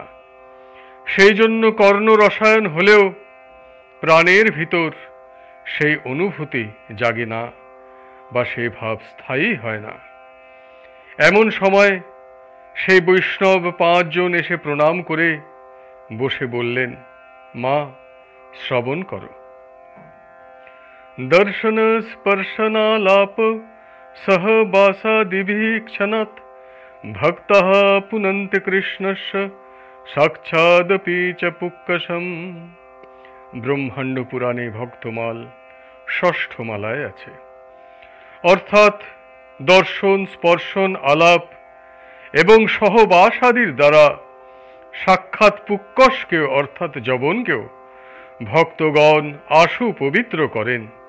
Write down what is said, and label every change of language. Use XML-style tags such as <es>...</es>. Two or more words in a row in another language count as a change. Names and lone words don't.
<bn>সেই জন্য কর্ণ রসায়ন হলেও প্রাণের ভিতর সেই অনুভূতি জাগে না বা সেই ভাব স্থায়ী হয় না। এমন সময় সেই বৈষ্ণব 5 জন এসে প্রণাম করে বসে বললেন, মা শ্রবণ করো।</bn> <sa>दर्शन स्पर्शनालाप सहवासादिभिः क्षणात् भक्ताः पुनन्ति कृष्णस्य साक्षादपि च पुक्कशम्।</sa> <bn>ব্রহ্মাণ্ড পুরাণে ভক্তমাল ষষ্ঠ মালায় আছে। অর্থাৎ দর্শন, স্পর্শন, আলাপ এবং সহবাসাদির দ্বারা সাক্ষাৎ পুক্কশকেও অর্থাৎ যবনকেও ভক্তগণ আশু পবিত্র করেন।</bn>